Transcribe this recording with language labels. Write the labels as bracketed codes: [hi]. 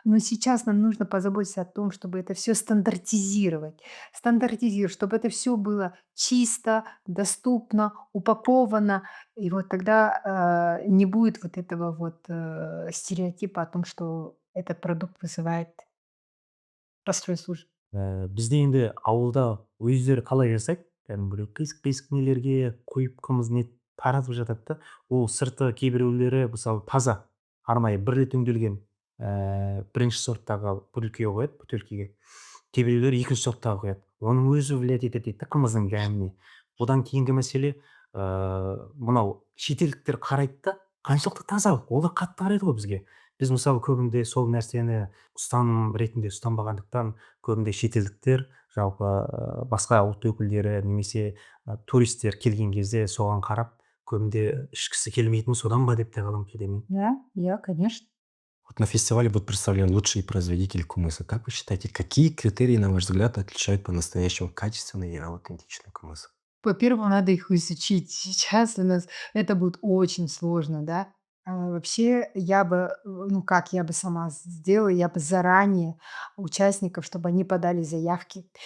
[ru] Но сейчас нам нужно позаботиться о том, чтобы это все стандартизировать, чтобы это все было чисто, доступно, упаковано. И вот тогда не будет вот этого вот стереотипа о том, что этот продукт вызывает расстройство. [kk] Бізде енді ауылда өздері қалай жасайды, кәдімгі қисық қисық нелерге құйып қымыз не таратып жатады да, ол сырты кейбіреулері мысалы таза арнайы бір рет өңделген бірінші сорттағы бөтелкеге қояды, бөтелкеге. Кейбіреулері екінші сорттағы қояды, оның өзі влиять етеді дейді да қымыздың дәміне. Одан кейінгі мәселе, мынау шетелдіктер қарайды да, қаншалықты таза, олар қатты қарайды ғой бізге. Біз мысалы көбінде сол нәрсені ұстаным ретінде ұстанбағандықтан көбінде шетелдіктер жалпы басқа ұлт өкілдері немесе туристер келген кезде соған қарап көбінде ішкісі келмейтіні содан ба деп те қалам кейде мен. [ru] Да, конечно. Вот на фестивале будут представлены лучшие производители кумыса. Как вы считаете, какие критерии, на ваш взгляд, отличают по-настоящему качественный и аутентичный кумыс? Во-первых, надо их изучить. Сейчас у нас это будет очень сложно, да. Вообще, ну как я бы сама сделала, я бы заранее участников, чтобы они подали заявки.